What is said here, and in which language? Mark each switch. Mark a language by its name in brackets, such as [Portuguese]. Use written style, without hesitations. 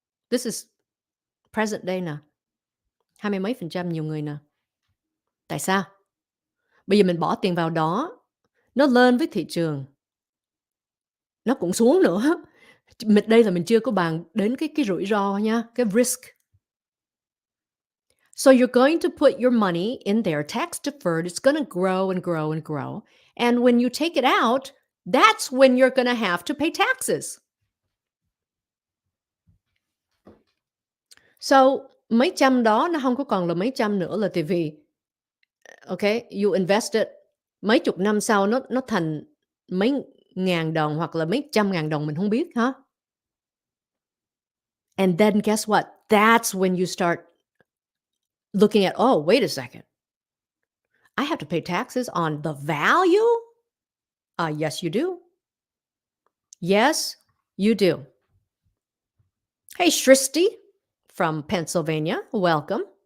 [English] This is present day [Vietnamese] nè. 20 mấy % nhiều người nè. Tại sao? Bây giờ mình bỏ tiền vào đó, nó lên với thị trường. Nó cũng xuống nữa. Đây là mình chưa có bàn đến cái rủi ro nha, cái risk. [English] So you're going to put your money in there, tax deferred. It's going to grow and grow and grow. And when you take it out, that's when you're going to have to pay taxes. [Vietnamese] So mấy trăm đó nó không có còn là mấy trăm nữa là tại vì okay, [English] you invest it [Vietnamese] mấy chục năm sau nó thành mấy ngàn đồng hoặc là mấy trăm ngàn đồng mình không biết hả? [English] And then guess what? That's when you start looking at, oh, wait a second. I have to pay taxes on the value? Yes, you do. Yes, you do. Hey, Shristi from Pennsylvania, welcome.